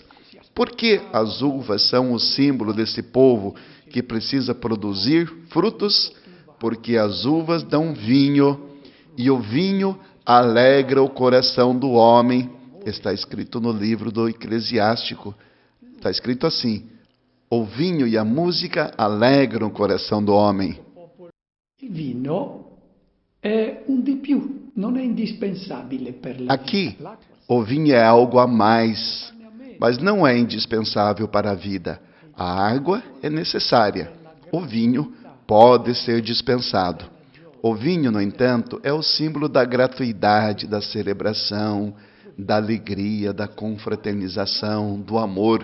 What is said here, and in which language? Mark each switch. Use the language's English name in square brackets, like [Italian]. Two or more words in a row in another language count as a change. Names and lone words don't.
[Portuguese] Por que as uvas são o símbolo desse povo que precisa produzir frutos? Porque as uvas dão vinho, e o vinho alegra o coração do homem. Está escrito no livro do Eclesiástico. Está escrito assim: o vinho e a música alegram o coração do homem. [Italian] Il vino è un di più, non è indispensabile per la [Portuguese] Aqui, [Italian] vita. [Portuguese] o vinho é algo a mais, mas não é indispensável para a vida. A água é necessária. O vinho pode ser dispensado. O vinho, no entanto, é o símbolo da gratuidade, da celebração, da alegria, da confraternização, do amor.